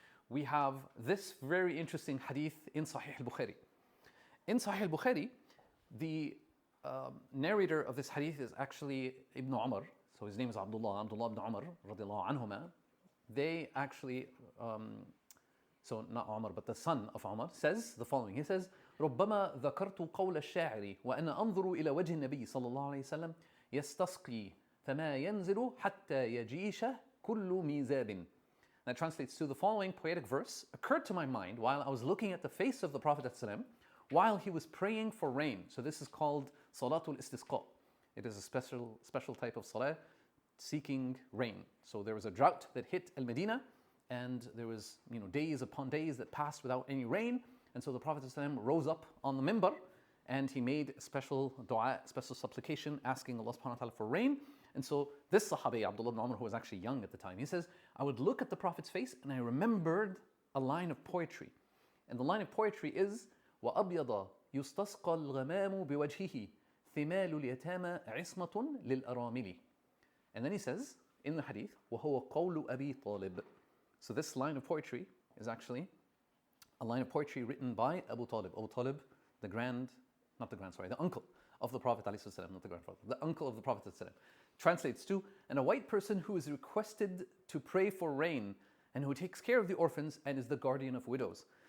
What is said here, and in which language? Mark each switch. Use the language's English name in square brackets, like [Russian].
[English] We have this very interesting hadith in Sahih al-Bukhari. In Sahih al-Bukhari, the narrator of this hadith is actually Ibn Umar. So his name is Abdullah ibn Umar radiallahu anhuma. They actually, so not Umar, but the son of Umar, says the following. He says, [Arabic] ربما ذكرت قول الشاعر وأنا أنظر إلى وجه النبي صلى الله عليه وسلم يستسقي فما ينزل حتى يجيش كل ميزاب. [English] That translates to the following poetic verse occurred to my mind while I was looking at the face of the Prophet ﷺ while he was praying for rain. So this is called Salatul Istisqa. It is a special type of salah seeking rain. So there was a drought that hit Al-Medina, and there was days upon days that passed without any rain. And so the Prophet ﷺ rose up on the minbar and he made a special dua, special supplication, asking Allah subhanahu wa ta'ala for rain. And so this Sahabi, Abdullah ibn Umar, who was actually young at the time, he says, I would look at the Prophet's face and I remembered a line of poetry. And the line of poetry is, [Arabic] وَأَبْيَضَ يُسْتَسْقَى الْغَمَامُ بِوَجْهِهِ ثِمَالُ الْيَتَامَ عِصْمَةٌ لِلْأَرَامِلِ. And then he says, in the hadith, وَهُوَ قَوْلُ أَبِي طَالِبٍ. [English] So this line of poetry is actually a line of poetry written by Abu Talib. Abu Talib, the uncle of the Prophet ﷺ, not the grandfather, the uncle of the Prophet ﷺ. Translates to, and a white person who is requested to pray for rain and who takes care of the orphans and is the guardian of widows.